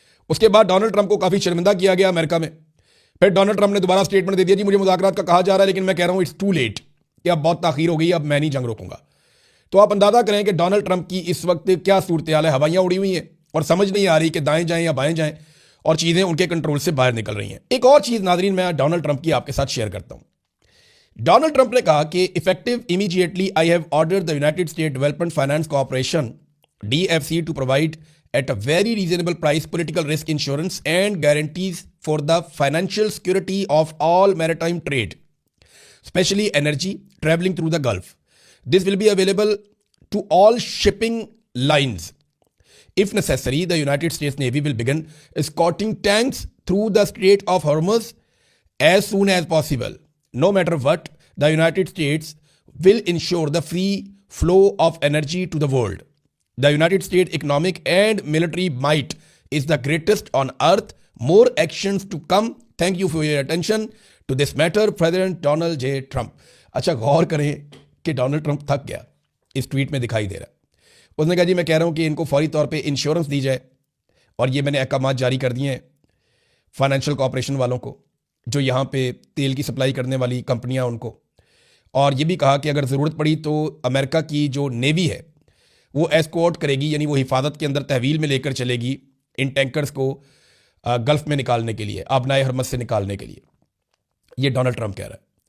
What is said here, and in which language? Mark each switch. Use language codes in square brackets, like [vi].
[hi] उसके बाद Donald Trump को काफ़ी शर्मिंदा किया गया अमेरिका में। फिर डोनाल्ड ट्रंप ने दोबारा स्टेटमेंट दे दिया जी मुझे मुज़ाकरात का कहा जा रहा है, लेकिन मैं कह रहा हूं [en] it's too late, [hi] कि अब बहुत ताख़ीर हो गई, अब मैं नहीं जंग रोकूंगा। तो आप अंदाज़ा करें कि डोनाल्ड ट्रंप की इस वक्त क्या सूरत हाल है। हवाइयाँ उड़ी हुई हैं और समझ नहीं आ रही कि दाएं जाएं या बाएं जाएं, और चीज़ें उनके कंट्रोल से बाहर निकल रही हैं। एक और चीज़ नाज़रीन मैं डोनाल्ड ट्रंप की आपके साथ शेयर करता हूं। डोनाल्ड ट्रंप ने कहा कि [en] Effective immediately I have ordered the United State Development Finance Corporation DFC to provide at a very reasonable price political risk insurance and guarantees for the financial security of all maritime trade, especially energy traveling through the Gulf. This will be available to all shipping lines. If necessary, the United States Navy will begin escorting tanks through the Strait of Hormuz as soon as possible. no matter what, the United States will ensure the free flow of energy to the world. The United States economic and military might is the greatest on earth. More actions to come. Thank you for your attention to this matter. President Donald J. Trump. [hi] अच्छा, गौर करें कि Donald Trump थक गया, इस tweet में दिखाई दे रहा है। उसने कहा जी मैं कह रहा हूं कि इनको फौरी तौर पे इंश्योरेंस दी जाए, और ये मैंने अहकाम जारी कर दिए हैं फाइनेंशियल कॉर्पोरेशन वालों को, जो यहाँ पे तेल की सप्लाई करने वाली कंपनियां उनको, और ये भी कहा कि अगर ज़रूरत पड़ी तो अमेरिका की जो नेवी है वो एस्कॉर्ट करेगी, यानी वो हिफाजत के अंदर तहवील में लेकर चलेगी इन टैंकर्स को गल्फ में निकालने के लिए, आबनाए हरमस से निकालने के लिए। ये डोनाल्ड ट्रंप कह रहा है।